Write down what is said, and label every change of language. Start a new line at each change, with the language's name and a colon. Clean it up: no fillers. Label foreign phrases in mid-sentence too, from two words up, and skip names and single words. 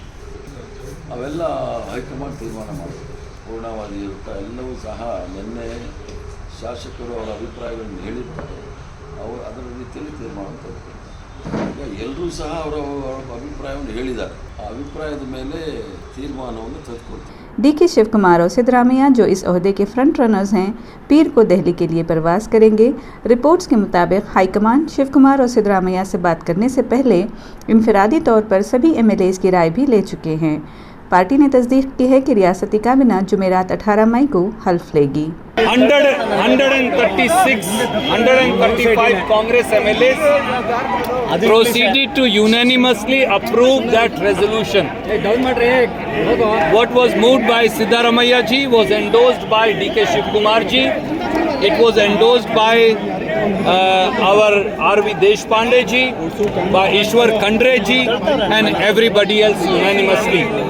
Kannada: ಅವೆಲ್ಲ ಹೈಕಮಾಂಡ್ ತೀರ್ಮಾನ ಮಾಡಬೇಕು. ಪೂರ್ಣವಾದಿ ಇರುತ್ತಾ ಎಲ್ಲವೂ ಸಹ ನಿನ್ನೆ ಶಾಸಕರು ಅವರ ಅಭಿಪ್ರಾಯಗಳನ್ನು ಹೇಳಿರ್ತಾರೆ. ಅವರು ಅದರ ರೀತಿಯಲ್ಲಿ ತೀರ್ಮಾನ ತೆಗೆದುಕೊಳ್ತಾರೆ. ಈಗ ಎಲ್ಲರೂ ಸಹ ಅವರ ಅಭಿಪ್ರಾಯವನ್ನು ಹೇಳಿದ್ದಾರೆ. ಆ ಅಭಿಪ್ರಾಯದ ಮೇಲೆ ತೀರ್ಮಾನವನ್ನು ತೆಗೆದುಕೊಳ್ತಾರೆ.
Urdu: ڈی کے شیو کمار اور سدارامیا، جو اس عہدے کے
English: front runners
Urdu: ہیں، پیر کو دہلی کے لیے پرواس کریں گے. رپورٹس کے مطابق ہائی کمان شیو کمار اور سدارامیا سے بات کرنے سے پہلے انفرادی طور پر سبھی ایم ایل ایز کی رائے بھی لے چکے ہیں. پارٹی نے تصدیق کی ہے کہ ریاستی کابینہ جمعرات 18 مئی کو حلف لے گی.
English: 135 Congress MLAs proceeded to unanimously approve that resolution. What was moved by Siddaramaiah ji was endorsed by DK Shiv Kumar ji. It was endorsed by our RV Deshpande ji, by Ishwar Khandre ji, and everybody else unanimously.